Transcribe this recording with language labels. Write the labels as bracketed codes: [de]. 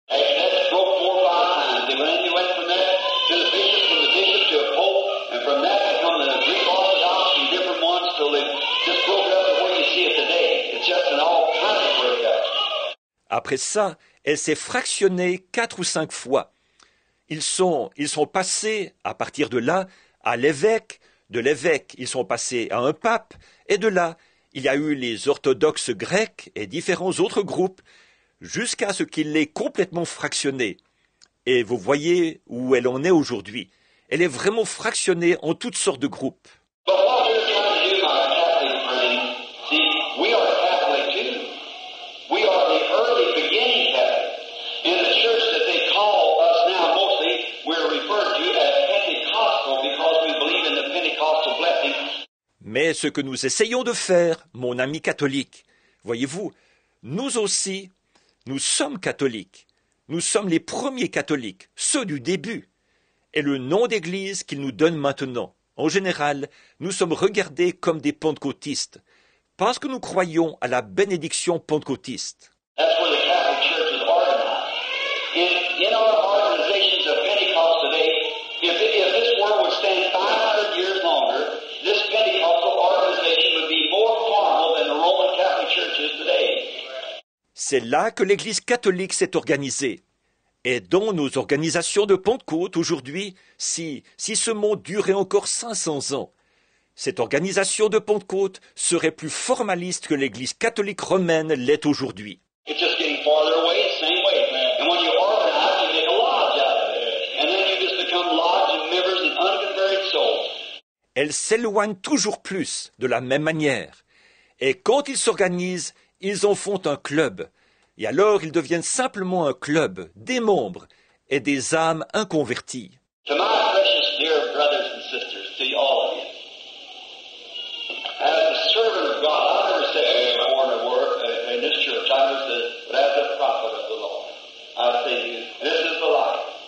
[en] After that, broke 4 or 5 times. They went from that to the bishop to a pope, and from that they come to the Greek Orthodox and different ones till they just broke it up to where you see it today. It's just an all kind of breakup. [fr] Après ça, elle s'est fractionnée 4 ou 5 fois. Ils sont passés, à partir de là, à l'évêque. De l'évêque, ils sont passés à un pape. Et de là, il y a eu les orthodoxes grecs et différents autres groupes, jusqu'à ce qu'il l'ait complètement fractionnée. Et vous voyez où elle en est aujourd'hui. Elle est vraiment fractionnée en toutes sortes de groupes. [en] But what we're trying to do, my Catholic friends, see, we are Catholic too. We are the early beginning Catholic. In the church that they call us now, mostly, we're referred to as Pentecostal because we believe in the Pentecostal blessing. [fr] Mais ce que nous essayons de faire, mon ami catholique, voyez-vous, nous aussi, nous sommes catholiques. Nous sommes les premiers catholiques, ceux du début. Et le nom d'église qu'il nous donne maintenant, en général, nous sommes regardés comme des pentecôtistes, parce que nous croyons à la bénédiction pentecôtiste. [en] That's where the Catholic Church is organized. In our organizations of Pentecost today, if this world would stand 500 years longer, this Pentecostal organization would be more formal than the Roman Catholic Church is today. [fr] C'est là que l'Église catholique s'est organisée. Et dans nos organisations de Pentecôte aujourd'hui, si ce monde durait encore 500 ans, cette organisation de Pentecôte serait plus formaliste que l'Église catholique romaine l'est aujourd'hui. [en] It's just getting farther away, the same way. And when you organize, you make a lodge out of it. And then you just become lodge members and unconverted souls. [fr] Elle s'éloigne toujours plus de la même manière. Et quand ils s'organisent, ils en font un club. et alors ils deviennent simplement un club, des membres et des âmes inconverties. [en] To my precious dear brothers and sisters, to all of you, as a servant of God, I never said a foreigner word in this church. I never said, but as a prophet of the Lord, I say to you, this is the life.